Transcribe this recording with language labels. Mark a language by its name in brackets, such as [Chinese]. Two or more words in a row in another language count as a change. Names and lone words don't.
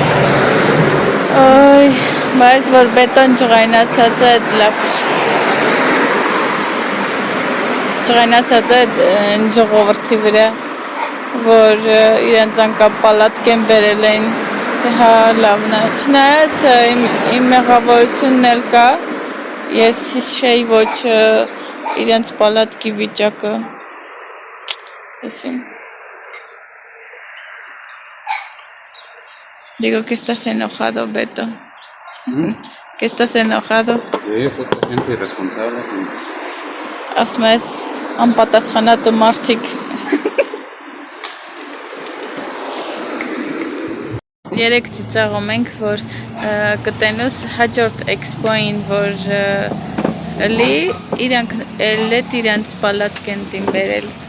[Armenian] բայց որ բետոն ջղայնացած է լավ ջղայնացած է ժողովրդի վրա որ իրենց անկապ պալատք են բերել են հա լավն է չնայած իմ մեղավորությունն էլ կա ես հիշեի ոչ իրենց պալատքի վիճակը [Spanish] Digo que estás enojado, Beto. Que estás enojado. Sí, gente irresponsable. [Armenian] Ասում ես անպատասխանատու մարդիկ։ Երեք ծիծաղում ենք, որ կտենուս հաջորդ էքսպոին, որ լի իրանք էլետ իրանց պալատք են տին բերել։